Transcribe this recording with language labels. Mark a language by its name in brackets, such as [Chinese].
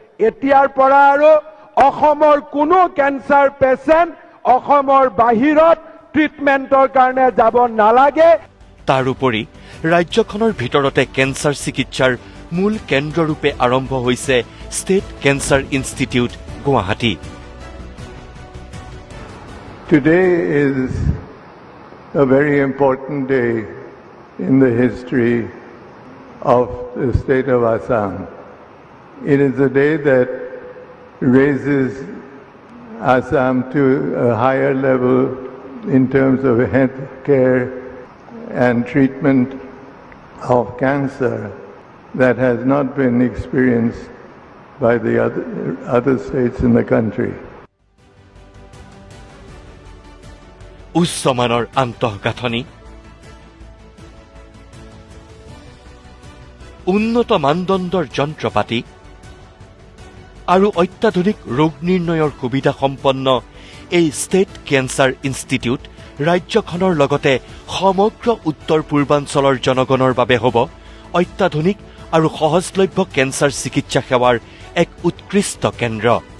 [Assamese] এতিয়াৰ পৰা আৰু অসমৰ কোনো কেঞ্চাৰ পেচেণ্ট অসমৰ বাহিৰত ট্ৰিটমেণ্টৰ কাৰণে যাব নালাগে। তাৰোপৰি ৰাজ্যখনৰ ভিতৰতে কেঞ্চাৰ চিকিৎসাৰ মূল কেন্দ্ৰৰূপে আৰম্ভ হৈছে state cancer institute, Guwahati. [English] Today is a very important day in the history of the state of Assam. It is a day that raises Assam to a higher level in terms of health care and treatment of cancer that has not been experienced by the other states in the country. [Assamese] উচ্চমানৰ আন্তঃগাঁথনি, উন্নত মানদণ্ডৰ যন্ত্ৰপাতি আৰু অত্যাধুনিক ৰোগ নিৰ্ণয়ৰ সুবিধা সম্পন্ন এই ষ্টেট কেঞ্চাৰ ইনষ্টিটিউট ৰাজ্যখনৰ লগতে সমগ্ৰ উত্তৰ পূৰ্বাঞ্চলৰ জনগণৰ বাবে হ'ব অত্যাধুনিক আৰু সহজলভ্য কেঞ্চাৰ চিকিৎসা সেৱাৰ এক উৎকৃষ্ট কেন্দ্ৰ,